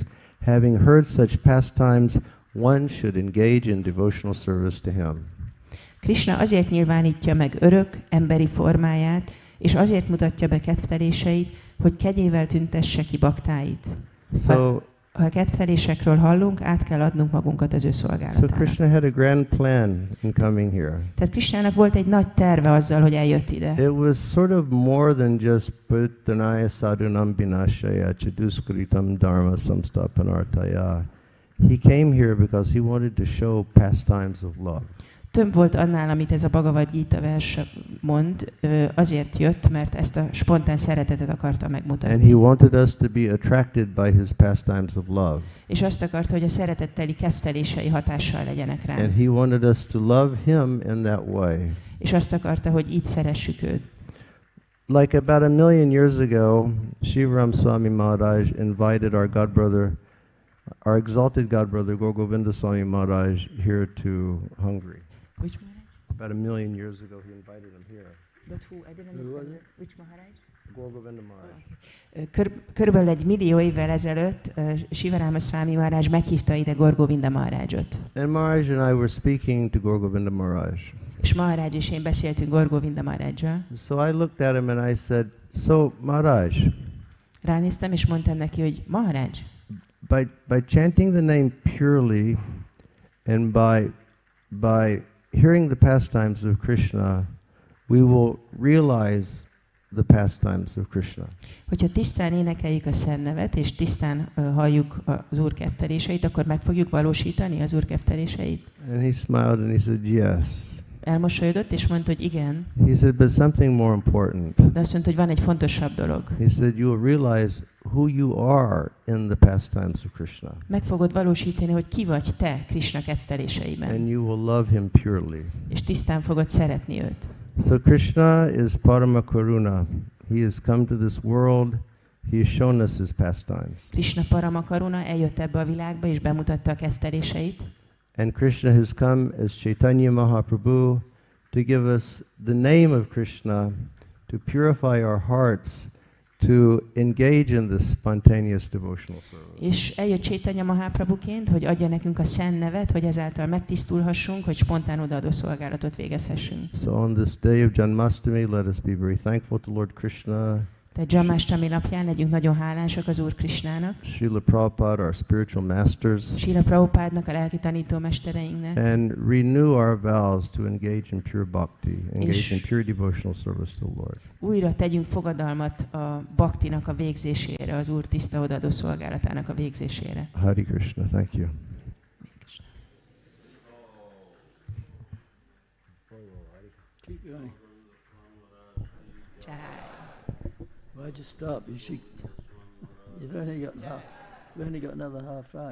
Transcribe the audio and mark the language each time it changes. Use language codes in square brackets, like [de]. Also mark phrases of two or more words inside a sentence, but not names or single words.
[en] Having heard such pastimes, one should engage in devotional service to him. [hu] Krishna azért nyilvánítja meg örök, emberi formáját, és azért mutatja be kedvteléseit, hogy kegyével tüntesse ki baktáit. [en] So [hu] Ha a kedvtelésekről hallunk, át kell adnunk magunkat az ő [en] So [hu] szolgálatának. [en] Krishna had a grand plan in coming here. [hu] Tehát Krishnának volt egy nagy terve azzal, hogy eljött ide. [en] It was sort of more than just [sa] प्रित्तनय साधुनम् विनाशाय चदुष्कृतम् धर्म संस्तपनर्तय. [en] He came here because he wanted to show pastimes of love. [hu] Több volt annál, amit ez a Bhagavad Gita vers mond, azért jött, mert ezt a spontán szeretetet akarta [en] And [hu] megmutatni. [en] he wanted us to be attracted by his pastimes of love. [hu] És azt akarta, hogy a szeretetteli kedvtelései hatással legyenek rá. [en] And he wanted us to love him in that way. [hu] És azt akarta, hogy így szeressük őt. [en] Like about 1 million years ago, Shivaram Swami Maharaj invited our godbrother, our exalted godbrother, Govinda Swami Maharaj, here to Hungary. Which Maharaj? About 1 million years ago, he invited him here. But who? I didn't understand. Which Maharaj? Govinda Maharaj. [hu] Körülbelül 1 millió évvel ezelőtt Shivarama Swami Maharaj meghívta ide Govinda Maharajot. [en] And Maharaj and I were speaking to Govinda Maharaj. [hu] És Maharaj és én beszéltünk Govinda Maharajjal. [en] So I looked at him and I said, so Maharaj, [hu] Ránéztem és mondtam neki, hogy Maharaj, [en] by chanting the name purely and by hearing the pastimes of Krishna, we will realize the pastimes of Krishna. [hu] hogyha tisztán énekeljük a Szent és tisztán halljuk az Úr kedvteléseit, akkor meg fogjuk valósítani az Úr kedvteléseit. [en] And he smiled and he said, yes. [hu] Elmosolyodott és mondta, hogy igen. [en] He said, but something more important. [hu] De azt mondta, hogy van egy fontosabb dolog. [en] He said, you will realize who you are in the pastimes of Krishna. [hu] Meg fogod valósítani, hogy ki vagy te Krishna kedvteléseiben. [en] And you will love him purely. [hu] És tisztán fogod szeretni őt. [en] So Krishna is [sa] परम करुण. [en] He has come to this world. He has shown us his pastimes. [hu] Krishna [sa] परम करुण [hu] eljött ebbe a világba és bemutatta a kedvteléseit. [en] And Krishna has come as Chaitanya Mahaprabhu to give us the name of Krishna, to purify our hearts, to engage in this spontaneous devotional service. [hu] És eljött Chaitanya Mahaprabhuként, hogy adja nekünk a szent nevet, hogy ezáltal megtisztulhassunk, hogy spontán odaadó szolgálatot végezhessünk. [en] So on this day of Janmastami, let us be very thankful to Lord Krishna. [hu] Tehát Janmastami napján legyünk nagyon hálásak az Úr Krisnának, [en] Srila Prabhupada, our spiritual masters, [hu] Srila Prabhupádnak, a lelki tanítómestereinknek, [en] and renew our vows to engage in pure bhakti, engage in pure devotional service to the Lord. [hu] Újra tegyünk fogadalmat a bhaktinak a végzésére, az Úr tiszta odaadó szolgálatának a végzésére. [en] Hare Krishna, thank you. Keep going. [hu] Csá. [en] Why'd you stop? You've only got another half hour.